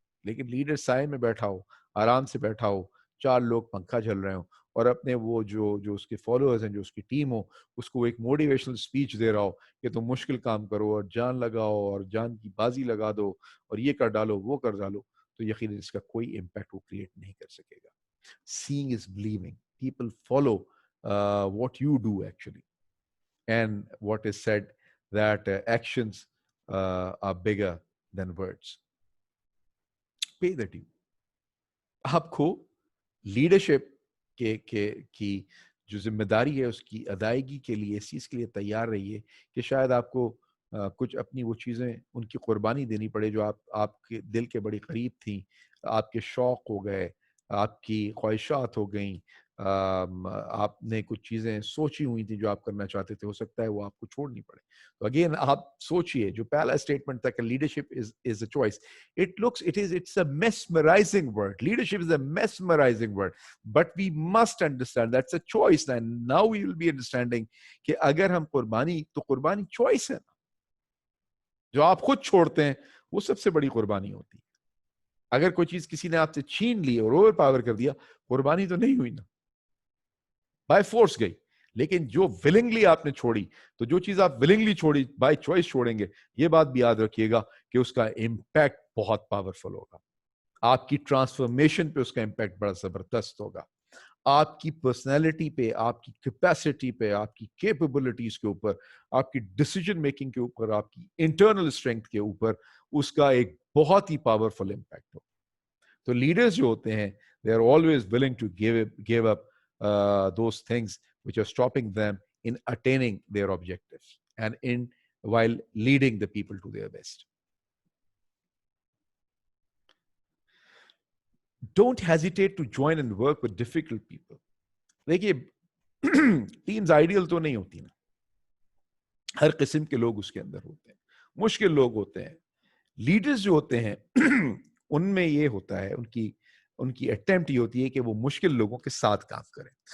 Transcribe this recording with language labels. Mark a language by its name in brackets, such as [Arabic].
[Urdu] لیکن لیڈر سائے میں بیٹھا ہو، آرام سے بیٹھا ہو، 4 لوگ پنکھا جھل رہے ہوں اور اپنے وہ جو اس کے فالوورز ہیں، جو اس کی ٹیم ہو، اس کو ایک موٹیویشنل اسپیچ دے رہا ہو کہ تم مشکل کام کرو اور جان لگاؤ اور جان کی بازی لگا دو اور یہ کر ڈالو وہ کر ڈالو، تو یقیناً اس کا کوئی امپیکٹ وہ کریٹ نہیں کر سکے گا. [English] Seeing is believing. People follow what you do actually. And what is said that actions are bigger than words. Pay the due. [Urdu] آپ کو لیڈرشپ کی جو ذمہ داری ہے اس کی ادائیگی کے لیے اس چیز کے لیے تیار رہیے کہ شاید آپ کو کچھ اپنی وہ چیزیں ان کی قربانی دینی پڑے جو آپ کے دل کے بڑی قریب تھیں، آپ کے شوق ہو گئے، آپ کی خواہشات ہو گئیں، آپ نے کچھ چیزیں سوچی ہوئی تھیں جو آپ کرنا چاہتے تھے، ہو سکتا ہے وہ آپ کو چھوڑنی پڑے. تو اگین آپ سوچئے، جو پہلا اسٹیٹمنٹ تھا کہ leadership [English] is a choice. It's a mesmerizing word. Leadership is a mesmerizing word. But we must understand that's a choice. And now we will be understanding [Urdu] کہ اگر ہم قربانی [English] choice ہے. [Urdu] جو آپ خود چھوڑتے ہیں وہ سب سے بڑی قربانی ہوتی ہے. اگر کوئی چیز کسی نے آپ سے چھین لی اور اوور پاور کر دیا، قربانی تو نہیں ہوئی نا، بائی فورس گئی. لیکن جو ولنگلی آپ نے چھوڑی، تو جو چیز آپ ولنگلی چھوڑی بائی چوائس چھوڑیں گے، یہ بات بھی یاد رکھیے گا کہ اس کا امپیکٹ بہت پاورفل ہوگا. آپ کی ٹرانسفارمیشن پہ اس کا امپیکٹ بڑا زبردست ہوگا. آپ کی پرسنالٹی پہ، آپ کی کیپیسٹی پہ، آپ کی کیپیبلٹیز کے اوپر، آپ کی ڈیسیجن میکنگ کے اوپر، آپ کی انٹرنل اسٹرینتھ کے اوپر اس کا ایک بہت ہی پاورفل امپیکٹ ہو. تو لیڈرز جو ہوتے ہیں [English] they are always willing to give up those things which are stopping them in attaining their objectives and in while leading the people to their best. Don't hesitate to join and work with difficult people. [Urdu] دیکھیے teams ideal تو نہیں ہوتی نا، ہر قسم کے لوگ اس کے اندر ہوتے ہیں، مشکل لوگ ہوتے ہیں. لیڈرز جو ہوتے ہیں ان میں یہ ہوتا ہے، ان کی اٹیمپٹ یہ ہوتی ہے کہ وہ مشکل لوگوں کے ساتھ کام کریں.